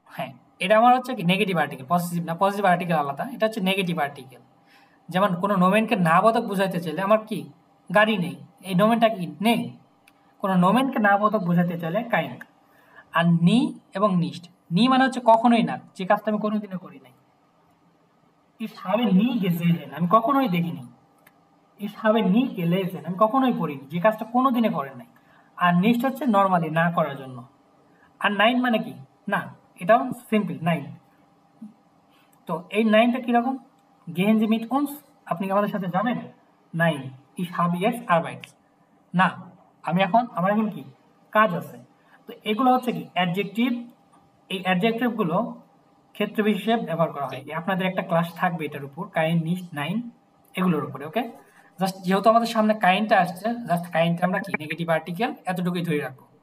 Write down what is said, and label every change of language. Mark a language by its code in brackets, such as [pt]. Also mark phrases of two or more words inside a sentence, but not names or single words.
[bn] হ্যাঁ, এটা আমার হচ্ছে কি নেগেটিভ আর্টিকেল, পজিটিভ না, পজিটিভ আর্টিকেল আলাদা, এটা হচ্ছে নেগেটিভ আর্টিকেল। যেমন কোনো নোমেনকে না বোধক বোঝাইতে চাইলে, আমার কি গাড়ি নেই, এই নোমেনটা কি নেই। কোনো নোমেনকে না বোধক বোঝাতে চাইলে কাইন। আর নি এবং নিস্ট, নি মানে হচ্ছে কখনোই না, যে কাজটা আমি কোনোদিনও করি নাই। [de] ইস habe nie gesehen, [bn] আমি কখনোই দেখিনি। [de] ইস habe nie gelesen, [bn] আমি কখনোই পড়িনি, যে কাজটা কোনোদিনে করেন নাই। আর নিস্ট হচ্ছে নর্মালি না করার জন্য। আর নাইন মানে কি, না, এটাও সিম্পল নাইন। তো এই নাইনটা কিরকম, [de] gehen Sie mit uns, [bn] আপনি কি আমাদের সাথে যাবেন? [de] নাইন, ইস habe jetzt Arbeit, [bn] না, আমার এখন কি কাজ আছে। তো এগুলো হচ্ছে কি অ্যাডজেক্টিভ, এই অ্যাডজেক্টিভ গুলো ক্ষেত্র বিশেষে ব্যবহার করা হয়। আপনাদের একটা ক্লাস থাকবে এটার উপর, কাইন, নিস্ট, নাইন, এগুলোর উপরে। ওকে, জাস্ট যেহেতু আমাদের সামনে কাইনটা আসছে, জাস্ট কাইনটা আমরা কি নেগেটিভ আর্টিকেল এতটুকুই ধরে রাখবো।